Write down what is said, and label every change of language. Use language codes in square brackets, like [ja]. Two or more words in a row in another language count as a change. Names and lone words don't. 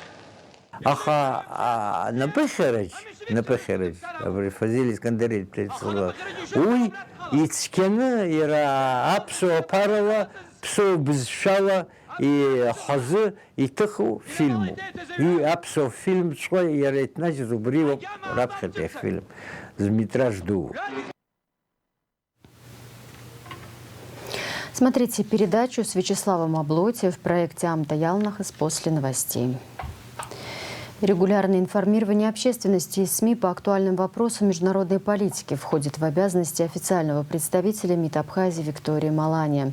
[ab] Аха напэхэрэж абри Фазил Искандеревич Прецлава уи ицқьаны иара аԥсуа ԥарала ԥсуа бызшәала ихазы иҭыху фильму. Аԥсуа фильмҵәҟьа иара иҭнажьыз убриоуп раԥхьатәи афильм зметраж ду. [ru] Смотрите передачу с Вячеславом Облоти в проекте «Амта Ялнахас» после новостей. Регулярное информирование общественности и СМИ по актуальным вопросам международной политики входит в обязанности официального представителя МИД Абхазии Виктории Маланья.